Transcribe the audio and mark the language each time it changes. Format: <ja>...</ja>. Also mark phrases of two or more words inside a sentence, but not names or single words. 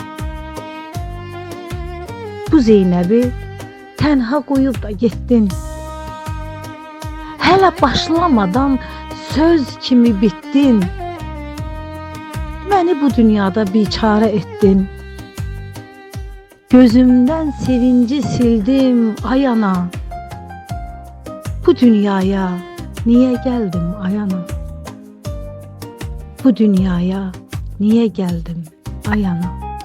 <az>Bu Zeynəbi tənha qoyub da getdin. Hələ başlamadan söz kimi bitdin. Məni bu dünyada biçare etdin. Gözümdən sevinci sildim ayana.</az> <tr>Bu dünyaya niye geldim ayana? Bu dünyaya niye geldim ayana?</tr>